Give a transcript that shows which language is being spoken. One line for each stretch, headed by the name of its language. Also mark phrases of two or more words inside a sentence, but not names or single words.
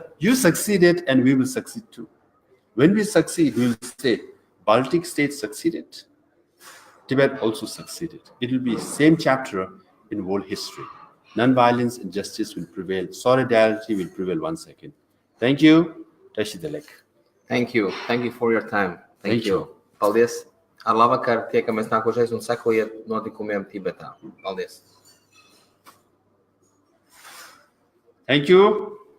English: You succeeded, and we will succeed too. When we succeed, we will say, Baltic states succeeded, Tibet also succeeded. It will be the same chapter in world history. Non-violence and justice will prevail. Solidarity will prevail once again. Thank you.
Tibetan: Tashi Dalek.
English: Thank you. Thank you for your time. Thank you.
Latvian: Paldies. Ar labvakar, tiekamies nākošais un sekojiet notikumiem Tibetā. Paldies.
English: Thank you.